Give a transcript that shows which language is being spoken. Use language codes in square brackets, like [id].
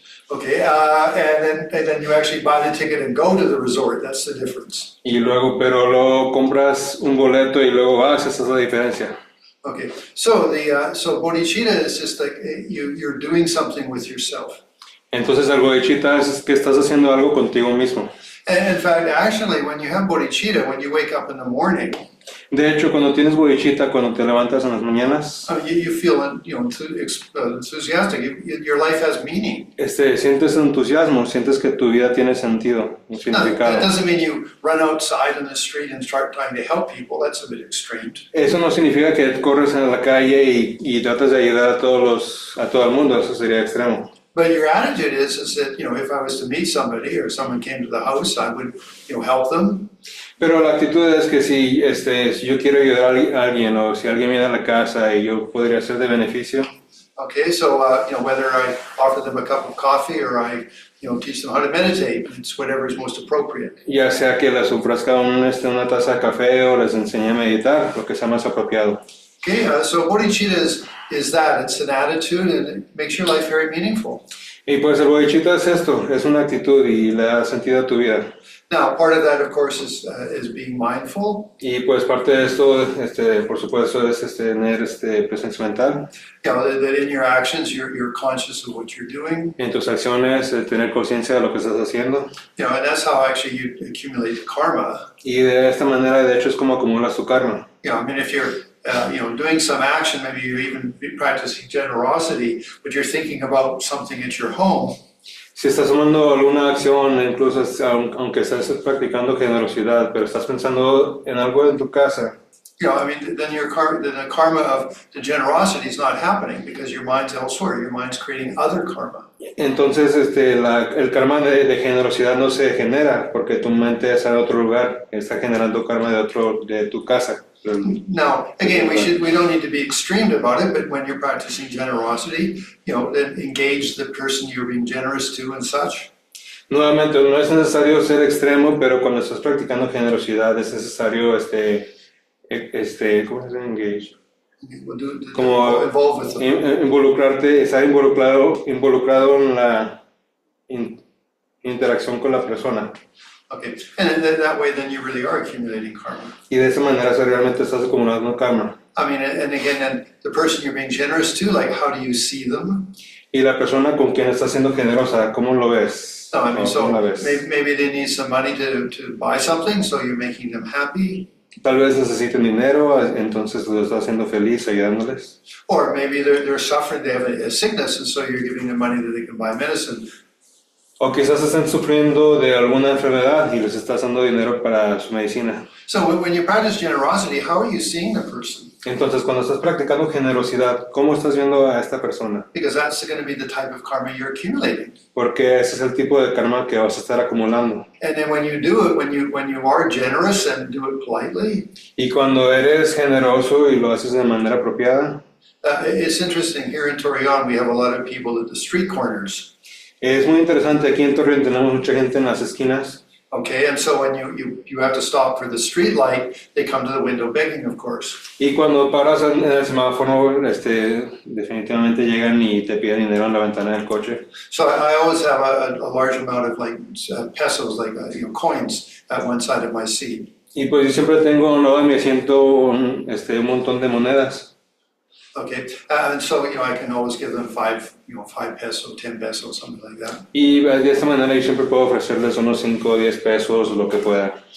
[en] Okay, and then you actually buy the ticket and go to the resort. That's the difference. [es] Y luego, pero luego compras un boleto y luego vas, esa es la diferencia. [en] Okay, so so bodhicitta is just like you're doing something with yourself. [es] Entonces el bodhicitta es que estás haciendo algo contigo mismo. [en] And in fact, actually, when you have bodhicitta, when you wake up in the morning, [es] de hecho, cuando tienes bodhicitta, cuando te levantas en las mañanas, [en] you feel enthusiastic. Your life has meaning. [es] Sientes entusiasmo, sientes que tu vida tiene sentido, un significado. [en] That doesn't mean you run outside in the street and start trying to help people. That's a bit extreme. [es] Eso no significa que corres en la calle y tratas de ayudar a todo el mundo. Eso sería extremo. [en] But your attitude is that, if I was to meet somebody or someone came to the house, I would, help them. [es] Pero la actitud es que si yo quiero ayudar a alguien o si alguien viene a la casa y yo podría ser de beneficio. [en] Okay, so, whether I offer them a cup of coffee or I, teach them how to meditate, it's whatever is most appropriate. [es] Ya sea que les ofrezca una taza de café o les enseñe a meditar, lo que sea más apropiado. [en] Okay, so bodhicitta is that. It's an attitude and it makes your life very meaningful. [es] Y pues el bodhicitta es esto, es una actitud y le da sentido a tu vida. [en] Now, part of that, of course, is being mindful. [es] Y pues parte de esto, por supuesto, es tener presencia mental. [en] That in your actions, you're conscious of what you're doing. [es] En tus acciones, tener conciencia de lo que estás haciendo. [en] And that's how actually you accumulate karma. [es] Y de esta manera, de hecho, es como acumulas tu karma. [en] I mean, if you're doing some action, maybe you're even practicing generosity, but you're thinking about something at your home. [es] Si estás tomando alguna acción, incluso aunque estés practicando generosidad, pero estás pensando en algo en tu casa. [en] I mean, then the karma of the generosity is not happening because your mind's elsewhere. Your mind's creating other karma. [es] Entonces, el karma de generosidad no se genera porque tu mente está en otro lugar, está generando karma de tu casa. [en] Now, again, we don't need to be extreme about it, but when you're practicing generosity, then engage the person you're being generous to and such. [es] Nuevamente, no es necesario ser extremo, pero cuando estás practicando generosidad es necesario, ¿cómo se dice engage? Como involucrarte, estar involucrado en la interacción con la persona. [en] Okay, and that way then you really are accumulating karma. [es] Y de esa manera realmente estás acumulando karma. [en] I mean, and again, and the person you're being generous to, like, how do you see them? [es] Y la persona con quien estás siendo generosa, ¿cómo lo ves? [en] No, I mean, so maybe they need some money to buy something, so you're making them happy. [es] Tal vez necesiten dinero, entonces lo estás haciendo feliz ayudándoles. [en] Or maybe they're suffering, they have a sickness, and so you're giving them money that they can buy medicine. [es] O quizás estén sufriendo de alguna enfermedad y les estás dando dinero para su medicina. [en] So when you practice generosity, how are you seeing the person? [es] Entonces, cuando estás practicando generosidad, ¿cómo estás viendo a esta persona? [en] Because that's going to be the type of karma you're accumulating. [es] Porque ese es el tipo de karma que vas a estar acumulando. [en] And then when you do it, when you are generous and do it politely. [es] Y cuando eres generoso y lo haces de manera apropiada. [en] It's interesting, here in Torreon we have a lot of people at the street corners. [es] Es muy interesante, aquí en Torreón tenemos mucha gente en las esquinas. [en] Okay, and so when you have to stop for the street light, they come to the window begging, of course. [es] Y cuando paras en el semáforo, definitivamente llegan y te piden dinero en la ventana del coche. [en] So I always have a large amount of pesos, coins at one side of my seat. [es] Y pues yo siempre tengo a un lado de mi asiento un montón de monedas. [en] Okay, and so, I can always give them 5 pesos, 10 pesos, something like that. [es] Y de esta manera yo siempre puedo ofrecerles unos 5 o 10 pesos, lo que pueda.